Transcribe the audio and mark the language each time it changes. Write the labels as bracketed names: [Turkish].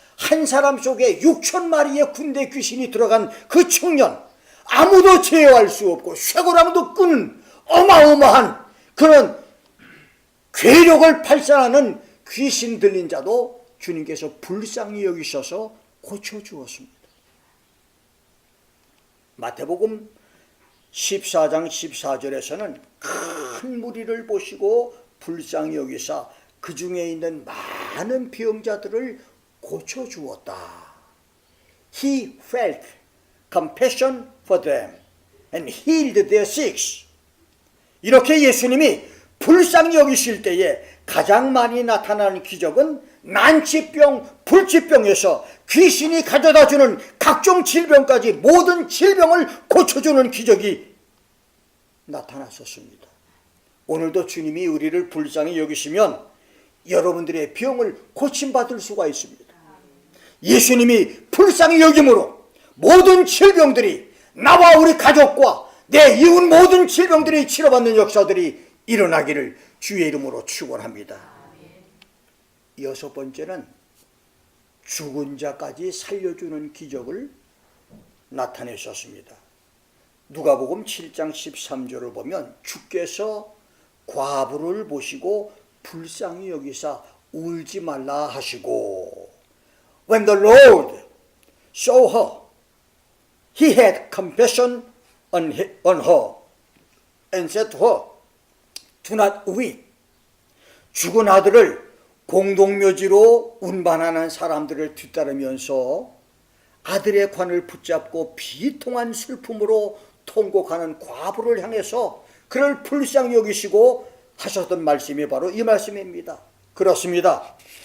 [Korean] 한 사람 속에 6,000마리의 군대 귀신이 들어간 그 청년, 아무도 제어할 수 없고 쇠고랑도 끄는 어마어마한 그런 괴력을 발산하는 귀신 들린 자도 주님께서 불쌍히 여기셔서 고쳐주었습니다. 마태복음 14장 14절에서는 큰 무리를 보시고 불쌍히 여기사 그 중에 있는 많은 병자들을 고쳐주었다. [English] He felt compassion for them and healed their sick. [Korean] 이렇게 예수님이 불쌍히 여기실 때에 가장 많이 나타나는 기적은 난치병, 불치병에서 귀신이 가져다주는 각종 질병까지 모든 질병을 고쳐주는 기적이 나타났었습니다. 오늘도 주님이 우리를 불쌍히 여기시면 여러분들의 병을 고침받을 수가 있습니다. 예수님이 불쌍히 여김으로 모든 질병들이 나와 우리 가족과 내 이웃 모든 질병들이 치료받는 역사들이 일어나기를 주의 이름으로 축원합니다. 여섯 번째는 죽은 자까지 살려주는 기적을 나타내셨습니다. 누가복음 7장 13절을 보면 주께서 과부를 보시고 불쌍히 여기사 울지 말라 하시고 [English] When the Lord saw her, he had compassion on her and said to her, Do not weep. [Korean] 죽은 아들을 공동묘지로 운반하는 사람들을 뒤따르면서 아들의 관을 붙잡고 비통한 슬픔으로 통곡하는 과부를 향해서 그를 불쌍히 여기시고 하셨던 말씀이 바로 이 말씀입니다. 그렇습니다.